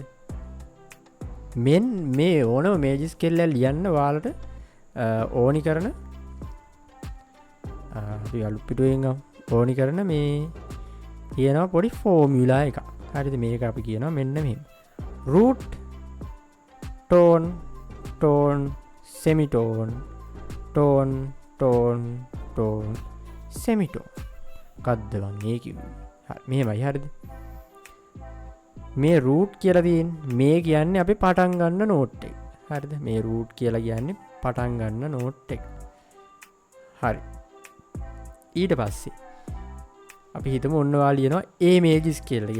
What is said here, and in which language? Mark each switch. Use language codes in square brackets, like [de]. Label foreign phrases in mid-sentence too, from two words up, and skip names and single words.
[si] මෙන් මේ ඕනම [en] major scale [si] එක ලියන්න ඔයාලට ඕනි කරන අපි අලුත් පිටුවෙන් ඕනි කරන මේ කියනවා පොඩි ෆෝමියුලා එකක්. හරිද? මේක අපි කියනවා මෙන්න මෙහෙම. [en] root tone tone semitone tone tone tone semitone. [si] මොකද්ද මම ඒ කිව්වේ? හරි මෙහෙමයි. හරිද? මේ root කියලා තියෙන්නේ මේ කියන්නේ අපි පටන් ගන්න නෝට් එක. හරිද? මේ root කියලා කියන්නේ පටන් ගන්න නෝට් එක. හරි. ඊට පස්සේ අපි හිතමු ඔන්න ඔයා ලියනවා [en] A major scale [si] එක.